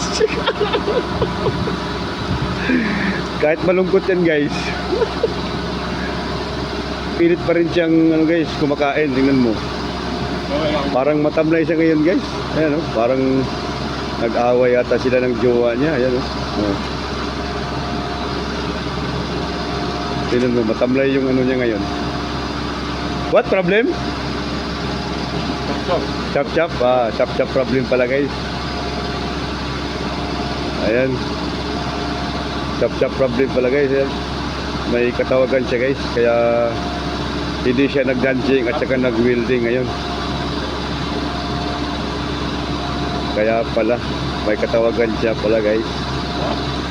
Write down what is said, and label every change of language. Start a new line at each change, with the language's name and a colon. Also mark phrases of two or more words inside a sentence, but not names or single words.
Filipino: Kahit malungkot yan, guys, pilit pa rin siyang ano, guys, kumakain. Tingnan mo, parang matamlay siya ngayon, guys. Ayan, oh. Parang nag-away yata sila ng jowa niya. Ayan, oh. Oh. Tingnan mo, matamlay yung ano niya ngayon.
English: What problem? Chop chop. Chop chop problem
Filipino: pala, guys. Ayan,
English: chop chop problem
Filipino: pala, guys. Ayan. May katawagan siya, guys, kaya hindi siya nag-dancing at saka nag-welding ngayon. Kaya pala may katawagan siya pala, guys.